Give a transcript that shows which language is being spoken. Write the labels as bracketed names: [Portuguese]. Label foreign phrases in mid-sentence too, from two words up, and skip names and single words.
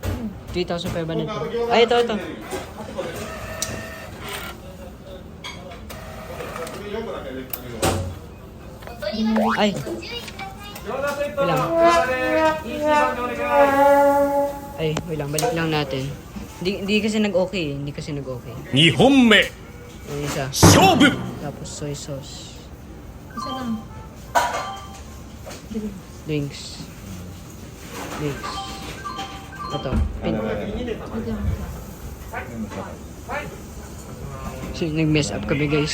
[Filipino] 3,500 po. Ay, ito. Ay. Wait lang. Ay, wait lang. Balik lang natin. Hindi kasi nag-okay. [Japanese] 2本目 [Filipino] Yung isa. [Japanese] 勝負 [Filipino] Tapos soy sauce. Isa lang. Drinks. Ito. So, nag-mess up kami guys.